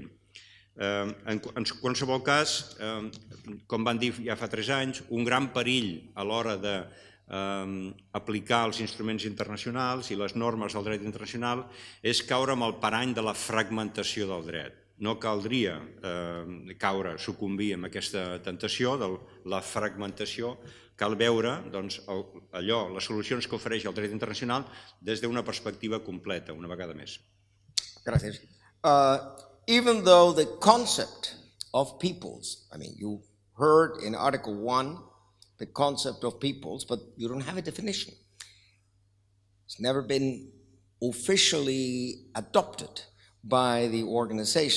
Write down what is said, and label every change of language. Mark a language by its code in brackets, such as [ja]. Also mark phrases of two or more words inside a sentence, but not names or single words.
[ca] En qualsevol cas, com van dir ja fa 3 anys, un gran perill a l'hora d'aplicar els instruments internacionals i les normes del dret internacional és caure amb el parany de la fragmentació del dret. No caldria sucumbir en aquesta tentació de la fragmentació. Cal veure les solucions que ofereix el dret internacional des d'una perspectiva completa, una vegada més. Gràcies. [en] Even though the concept of peoples, you heard in Article 1 the concept of peoples, but you don't have a definition. It's never been officially adopted by the organization.